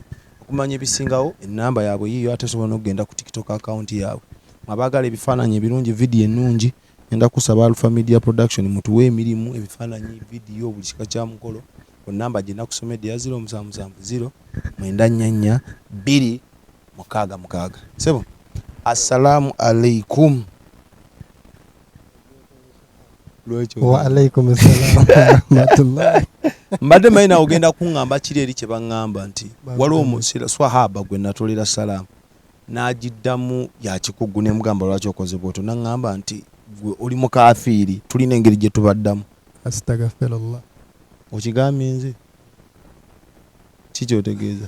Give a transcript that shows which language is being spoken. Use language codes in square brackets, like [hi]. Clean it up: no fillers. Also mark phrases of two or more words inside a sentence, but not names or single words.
[lg] Okumanya ebisingawo ennamba yaabwe yiyo, ate osobola n'okugenda ku TikTok account yaabwe. Abaagala ebifaananyi ebirungi, vidiyo ennungi, ngenda kusaba Alpha Media Production mutuwe emirimu, ebifaananyi, vidiyo, buli kika kya mukolo ku namba gye nakusomedde ya 0770 944 266. Sebo, [ar] السلام عليكم. وعليكم السلام رحمة الله. [lg] Mbadde mayina ogenda kuŋŋamba kiri eri kye baŋŋamba nti waliwo omusira swahaba gwe natolera salaamu n'agiddamu yakikugu ne mugamba lwaki okoze bw'otyo, naŋŋamba nti gwe oli mukafiiri, tulina engeri gye tubaddamu. Astaghfirullah. Okigambye nze ki kyotegeeza?